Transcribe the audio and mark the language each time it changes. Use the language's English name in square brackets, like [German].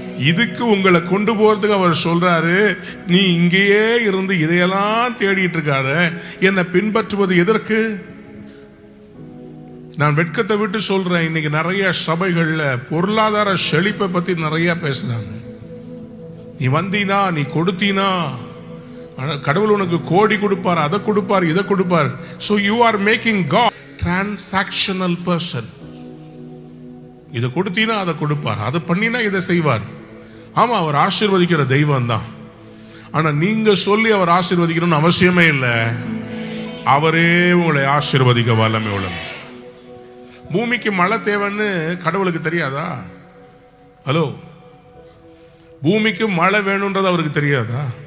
[Tamil] இதுக்கு உங்களை கொண்டு போறதுக்கு அவர் சொல்றாரு, நீ இங்கேயே இருந்து இதையெல்லாம் தேடிட்டு இருக்காத, என்னை பின்பற்றுவது எதற்கு? நான் வெட்கத்தை விட்டு சொல்றேன், இன்னைக்கு நிறைய சபைகள்ல பொருளாதார செழிப்பை பத்தி நிறைய பேசுறாங்க. நீ வந்தீனா, நீ கொடுத்தீனா, கடவுள் உனக்கு கோடி கொடுப்பார், அதை கொடுப்பார், இதை கொடுப்பார். [English] So you are making God transactional person. [Tamil] இதை கொடுத்தீனா அதை கொடுப்பார், அதை பண்ணினா இதை செய்வார். ஆமா, அவர் ஆசீர்வதிக்கிற தெய்வம் தான். ஆனா நீங்க சொல்லி அவர் ஆசீர்வதிக்கணும்னு அவசியமே இல்லை. அவரே உங்களை ஆசீர்வதிக்க வல்லமை உள்ளது. பூமிக்கு மழை தேவைன்னு கடவுளுக்கு தெரியாதா? ஹலோ, பூமிக்கு மழை வேணும்ன்றது அவருக்கு தெரியாதா?